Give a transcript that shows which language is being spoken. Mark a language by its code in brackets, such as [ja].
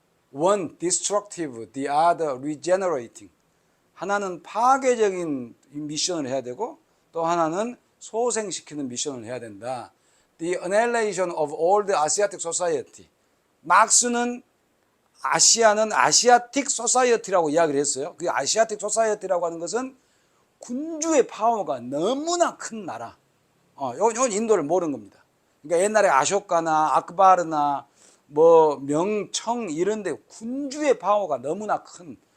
[en] one destructive, the other regenerating. [ko] 하나는 파괴적인 미션을 해야 되고 또 하나는 소생시키는 미션을 해야 된다. [en] The annihilation of all the Asiatic society. [ko] 막스는 아시아는 아시아틱 소사이어티라고 이야기를 했어요. 그 아시아틱 소사이어티라고 하는 것은 군주의 파워가 너무나 큰 나라. 요 인도를 모르는 겁니다. 그러니까 옛날에 아쇼카나 아크바르나 뭐 명청 이런데 군주의 파워가 너무나 큰.